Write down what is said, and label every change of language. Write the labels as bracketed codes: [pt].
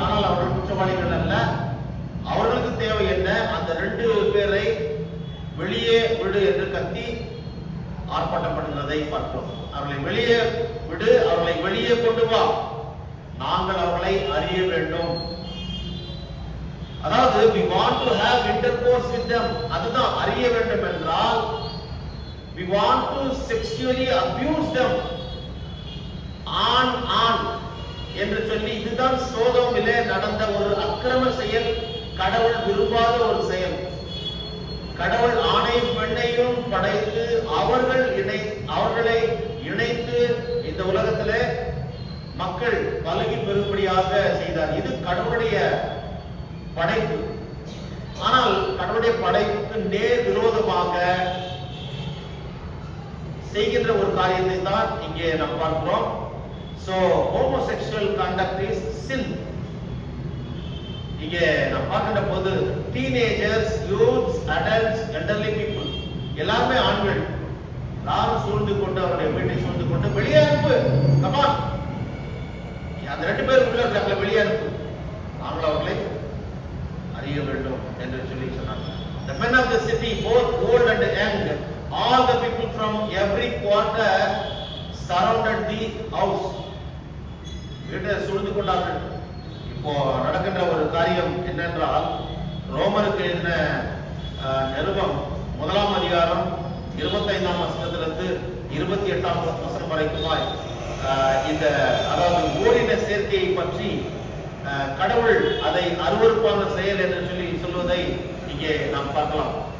[ta] ஆனால் அவர்கள் குற்றவாளிகள் அல்ல. அவர்களுக்கு தேவை என்ன? அந்த 2 பேரை வெளியே விடு என்று கத்தி ஆர்ப்பாட்டம் பண்ணுகிறதை பார்க்கிறோம். அவர்களை வெளியே விடு, அவர்களை வெளியே கொண்டு வா, நாங்கள் அவர்களை அறிய வேண்டும். அதாவது [en] we want to have intercourse with them. [ta] அதுதான் அறிய வேண்டும் என்றால் [en] we want to sexually abuse them. [ta] ஆண் என்று சொல்லி இதுதான் சோதோமிலே நடந்த ஒரு அக்கிரம செயல், கடவுள் விரும்பாத ஒரு செயல். கடவுள் ஆணையும் பெண்ணையும் படைத்து அவர்களை இணைத்து இந்த உலகத்திலே மக்கள் பலகி பெறும்படியாக செய்தார். இது கடவுளுடைய படைப்பு. ஆனால் கடவுளுடைய படைப்புக்கு நேர் விரோதமாக செய்கின்ற ஒரு காரியத்தை தான் இங்கே நாம் பார்க்கிறோம். [en] So homosexual conduct is sin. [ta] இங்கே நாம் பார்க்கின்ற போது [en] teenagers, youths, adults, elderly people [ta] எல்லாமே ஆண்கள் எல்லாரும் சூழ்ந்து கொண்டு அவருடைய வீட்டை சூழ்ந்து கொண்டு வெளியே அனுப்பு, கமான், அந்த 2 பேர் உள்ள இருக்காங்க, வெளியே அனுப்பு, நாங்கள் அவர்களை அறிய வேண்டும் என்று சொல்லி சொன்னாங்க. [en] The men of the city, both old and young, all the people from every quarter surrounded the house. [ta] வீட்டை சூழ்ந்து கொண்டார்கள். இப்போ நடக்கின்ற ஒரு காரியம் என்னென்றால், ரோமருக்கு எழுதின நிருபம் 1ஆம் அதிகாரம் 25ஆம் வசனத்திலிருந்து 28ஆம் வசனம் வரைக்குமாய் இந்த அதாவது ஓரின சேர்க்கையை பற்றி கடவுள் அதை அருவருப்பான செயல் என்று சொல்லி சொல்வதை இங்கே நாம் பார்க்கலாம்.